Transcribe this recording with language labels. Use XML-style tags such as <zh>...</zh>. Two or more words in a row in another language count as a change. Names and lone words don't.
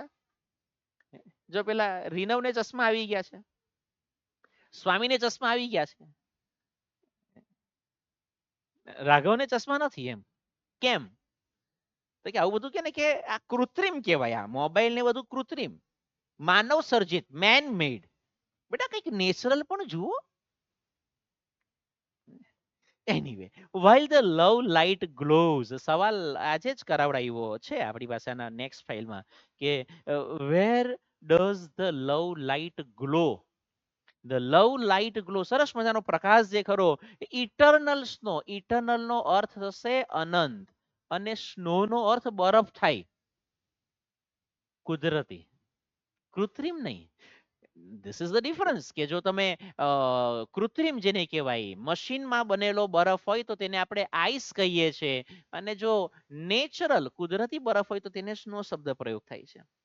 <gu>જો પેલા રીનવને ચશ્મા આવી ગયા છે, સ્વામીને ચશ્મા આવી ગયા છે, રાઘવને ચશ્મા નથી. એમ કેમ? તો કે આવું બધું કે ને કે આ કૃત્રિમ કહેવાય. આ મોબાઈલ ને બધું કૃત્રિમ, માનવ સર્જિત,</gu> <en>man made.</en> <gu>બેટા કંઈક નેચરલ પણ જુઓ. એનીવે,</gu> <en>while the love light glows,</en> <gu>સવાલ આજે જ કરાવડાવ્યો છે આપણી ભાષાના નેક્સ્ટ ફાઇલમાં કે</gu> <en>where does the love light glow? the love light glow,</en> <gu>સરસ મજાનો પ્રકાશ જે ખરો,</gu> <en>eternal snow,</en> <gu>ઇટરનલ નો અર્થ થશે અનંત અને સ્નો નો અર્થ બરફ થાય. કુદરતી, કૃત્રિમ નહીં.</gu> <en>this is the difference</en> <gu>કે જો તમે કૃત્રિમ જેને કહેવાય મશીનમાં બનેલો બરફ હોય તો તેને આપણે આઈસ કહીએ છીએ, અને જો નેચરલ કુદરતી બરફ હોય તો તેને સ્નો શબ્દ પ્રયોગ થાય છે.</gu>